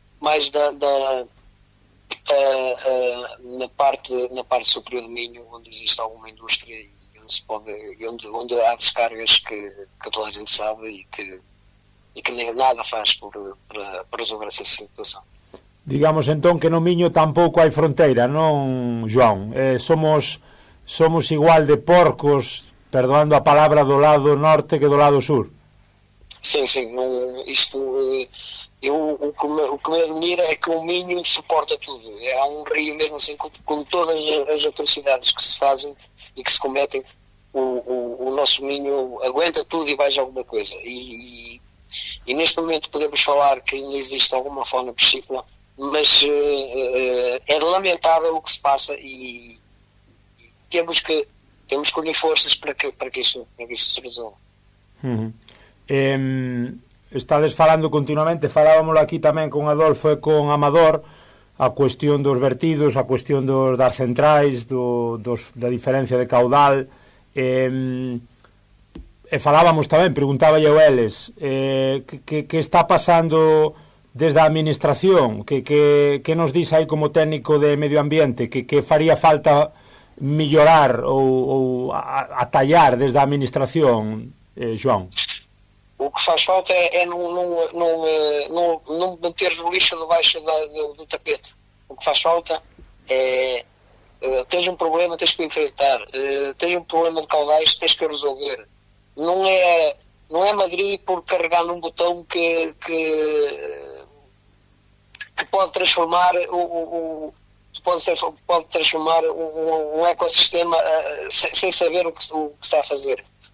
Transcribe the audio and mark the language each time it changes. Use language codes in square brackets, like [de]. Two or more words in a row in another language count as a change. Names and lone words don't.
[pt] na parte superior do Minho, onde existe alguma indústria e onde há descargas que toda a gente sabe e que nem nada faz para resolver essa situação. [gl] Digamos entón que no Miño tampouco hai fronteira, non, João? Somos igual de porcos, perdoando a palabra, do lado norte que do lado sur. [pt] Sim, o que me admira é que o Minho suporta tudo. É um rio, mesmo assim, com todas as atrocidades que se fazem e que se cometem, o nosso Minho aguenta tudo e mais alguma coisa. E neste momento podemos falar que ainda existe alguma fauna piscícola, mas é lamentável o que se passa e temos que unir forças para que isso se resolva. [gl] Estades falando continuamente, falábamos aquí tamén con Adolfo e con Amador, a cuestión dos vertidos, a cuestión das centrais, da diferencia de caudal, e falábamos tamén, preguntaba eu eles, que está pasando desde a administración, que nos dis aí como técnico de Medio Ambiente, que faría falta mellorar ou atallar desde a administración, João? [pt] O que faz falta é não meter o lixo debaixo do tapete. O que faz falta é tens um problema, tens que enfrentar, tens um problema de caudais, tens que resolver. Não é Madrid por carregar num botão que pode transformar pode transformar um ecossistema sem saber o que está a fazer.